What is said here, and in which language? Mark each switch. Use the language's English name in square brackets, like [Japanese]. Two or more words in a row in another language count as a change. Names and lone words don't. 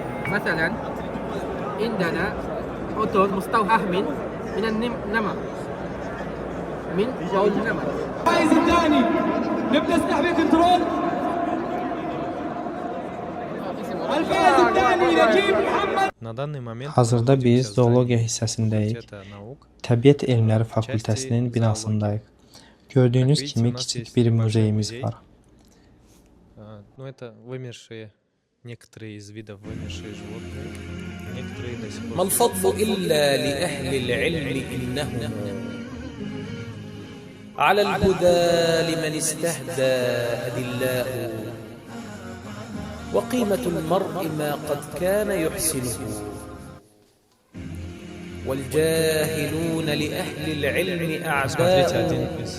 [Arabic] مثلا عندنا عطر مستوحى من النمر، من بول النمر. الفائز الثاني نبدأ نسحب كنترول. الفائز الثاني نجيب محمد. [Azerbaijani] Hazırda biz zoologiya hissəsindəyik. Təbiət Elmləri Fakültəsinin binasındayıq. Gördüyünüz kimi kiçik bir muzeyimiz var. [Russian] Ну, это вымершие, некоторые из видов вымершие животные, некоторые до сих пор... [Arabic] ما الفضل إلا لأهل العلم إنهم على الهدى لمن استهدى أدلاء وقيمة المرء ما قد كان يحسنه والجاهلون لأهل العلم أعداء.